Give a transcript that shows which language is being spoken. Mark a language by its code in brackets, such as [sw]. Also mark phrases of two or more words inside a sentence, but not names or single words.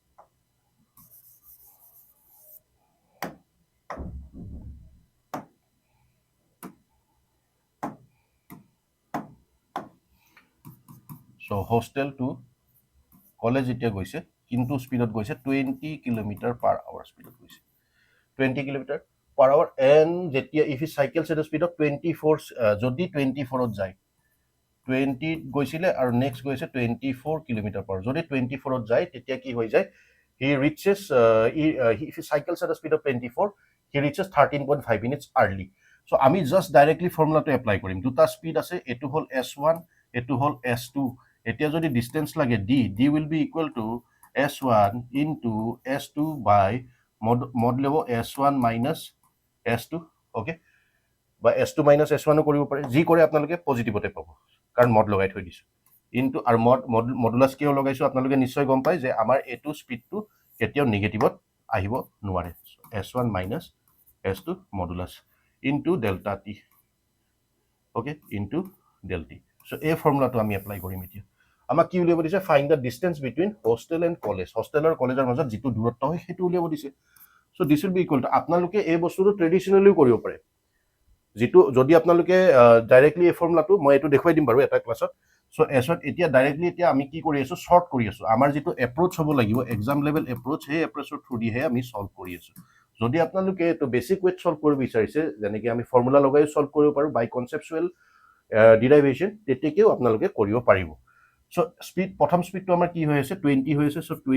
[en] so hostel to college [as] এতিয়া গৈছে কিন্তু স্পিডত গৈছে 20 [en] kilometre/hour [as] স্পিডত গৈছে 20 [en] kilometre/hour [as] এন্ড যেতিয়া [en] if he cycles at speed of 24 [as] যদি 24 ত যায় 20 গৈছিলে আৰু নেক্সট গৈছে 24 [en] kilometre/hour [as] যদি 24 ত যায় তেতিয়া কি হৈ যায় [en] he reaches if he cycles at speed of 24 he reaches 13.5 minutes early so [as] আমি [en] just directly [as] ফৰ্মুলাটো এপ্লাই কৰিম দুটা স্পিড আছে এটো হল s1 এটো হল s2 এতিয়া যদি ডিসটেন্স লাগে [en] d will be equal to s1 into s2 by mod level s1 minus s2 okay [as] বা [en] s2 minus s1 [as] কৰিব পাৰে যি কৰে আপোনালোকে পজিটিভতে পাব কাৰণ mod লগাই থৈ দিছো ইনটু আৰু মডুলাস কিয় লগাইছো আপোনালোকে নিশ্চয় গম পায় যে আমাৰ এটো স্পিডটো কেতিয়াও নেগেটিভত আহিব নোৱাৰে [en] s1 minus s2 modulus into delta t okay into del t so [as] এই ফৰ্মুলাটো আমি এপ্লাই কৰিম এতিয়া আমাক কি উলিয়াব দিছে [en] find the distance between hostel and college [as] হোস্টেল আৰু কলেজৰ মাজত যেটো দূৰত্ব হয় হেতু উলিয়াব দিছে [en] so this will be equal to [as] আপোনালোকে এই বস্তুটো ট্ৰেডিশনালিও কৰিব পাৰে যেটো যদি আপোনালোকে ডাইৰেক্টলি এই ফৰ্মুলাটো মই এটো দেখুৱাই দিম বাৰু এটা ক্লাছত সো এছত এতিয়া ডাইৰেক্টলি এতিয়া আমি কি কৰি আছো শর্ট কৰি আছো আমাৰ যেটো এপ্ৰোচ হ'ব লাগিব [en] exam level approach [as] হে এপ্ৰোচৰ থ্ৰু দি হে আমি সলভ কৰি আছো যদি আপোনালোকে এটো [en] basic way [as] সলভ কৰিব বিচাৰিছে যেনেকৈ আমি ফৰ্মুলা লগাই সলভ কৰিব পাৰো [en] by conceptual derivation [as] তেতেকেও আপোনালোকে কৰিব পাৰিব সো স্পিড প্ৰথম স্পিডটো আমাৰ কি হৈ আছে 20 হৈ আছে সো